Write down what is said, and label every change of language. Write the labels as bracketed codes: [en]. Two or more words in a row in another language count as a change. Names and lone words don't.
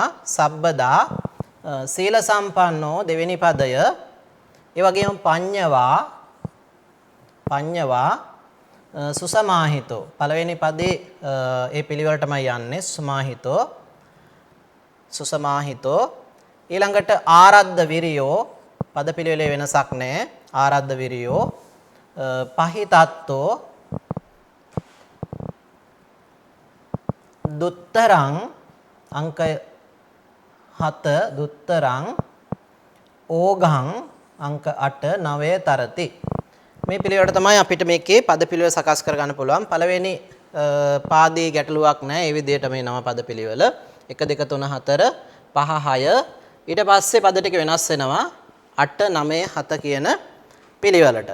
[pi] සබ්බදා සීල සම්පන්නෝ [si] දෙවෙනි පදය. ඒ වගේම [pi] පඤ්ඤවා සුසමාහිතෝ [si] පළවෙනි පදේ ඒ පිළිවෙලටමයි යන්නේ. සුසමාහිතෝ ඊළඟට [pi] ආරද්ධ විරියෝ [si] පද පිළිවෙලේ වෙනසක් නැහැ. [pi] ආරද්ධ විරියෝ පහිතත්තෝ දුත්තරං අංක 7 දුත්තරං ඕගං අංක 8 9 තරති. [si] මේ පිළිවෙලට තමයි අපිට මේකේ පද පිළිවෙල සකස් කර ගන්න පුළුවන්. පළවෙනි පාදයේ ගැටලුවක් නැහැ. ඒ විදිහට මේ නව පද පිළිවෙල 1 2 3 4 5 6 ඊට පස්සේ පද ටික වෙනස් වෙනවා 8 9 7 කියන පිළිවෙලට.